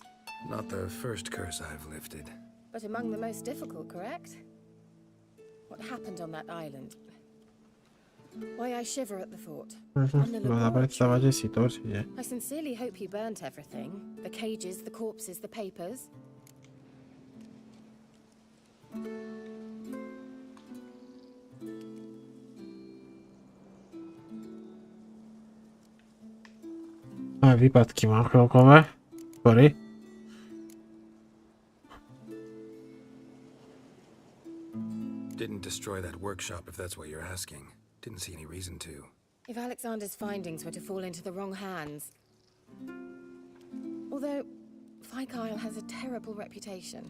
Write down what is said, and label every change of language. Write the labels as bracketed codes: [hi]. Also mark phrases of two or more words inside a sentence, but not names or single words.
[en] Not the first curse I've lifted. But among the most difficult, correct? What happened on that island? Why I shiver at the thought. And the laboratory. I sincerely hope you burnt everything. The cages, the corpses, the papers. [sk] Výpadky mám chvíľkové. [en] Sorry. Didn't destroy that workshop if that's what you're asking. Didn't see any reason to. If Alexander's findings were to fall into the wrong hands... Although, Fyke Isle has a terrible reputation.